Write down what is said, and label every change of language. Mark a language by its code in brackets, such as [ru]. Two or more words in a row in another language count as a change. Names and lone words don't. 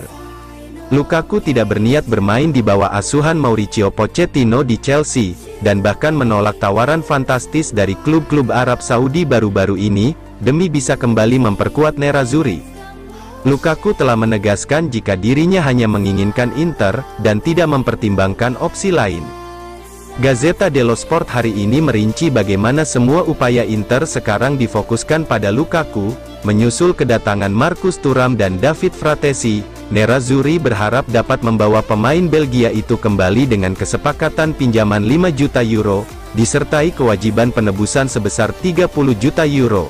[id] Lukaku tidak berniat bermain di bawah asuhan Mauricio Pochettino di Chelsea, dan bahkan menolak tawaran fantastis dari klub-klub Arab Saudi baru-baru ini, demi bisa kembali memperkuat Nerazzurri. Lukaku telah menegaskan jika dirinya hanya menginginkan Inter, dan tidak mempertimbangkan opsi lain. Gazzetta dello Sport hari ini merinci bagaimana semua upaya Inter sekarang difokuskan pada Lukaku, menyusul kedatangan Marcus Thuram dan David Fratesi. Nerazzurri berharap dapat membawa pemain Belgia itu kembali dengan kesepakatan pinjaman 5 juta euro, disertai kewajiban penebusan sebesar 30 juta euro.